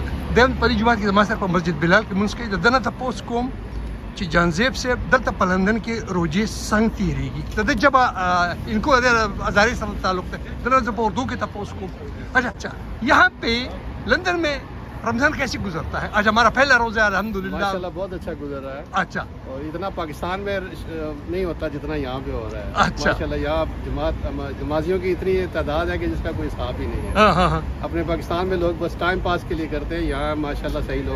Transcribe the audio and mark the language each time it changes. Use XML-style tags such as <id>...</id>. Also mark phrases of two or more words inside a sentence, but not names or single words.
<ps>دیم په دې جومات کې زما سره په مسجد بلال کې لمونځ کوي د ده نه تپوس کوم چې جانزیب صاحب دلته په لندن کې روزې څنګه تېرېږي د ده ژبه انکو د هزارې سره تعلق دی د نه زه په اردو کې تپوس کوم</ps> <ur>اچھا یہاں پہ لندن میں رمضان کیسے گزرتا ہے? آج ہمارا پہلا روزہ ہے الحمدللہ. ماشاءاللہ بہت اچھا گزر رہا ہے. अच्छा, اور اتنا پاکستان میں نہیں ہوتا جتنا یہاں پہ ہو رہا ہے. अच्छा, ماشاءاللہ یہاں جماعتیوں کی اتنی تعداد ہے کہ جس کا کوئی حساب ہی نہیں ہے. اپنے پاکستان میں لوگ بس</ur> <en>time pass</en> <ur>کے لیے کرتے ہیں، یہاں ماشاءاللہ صحیح لوگ</ur>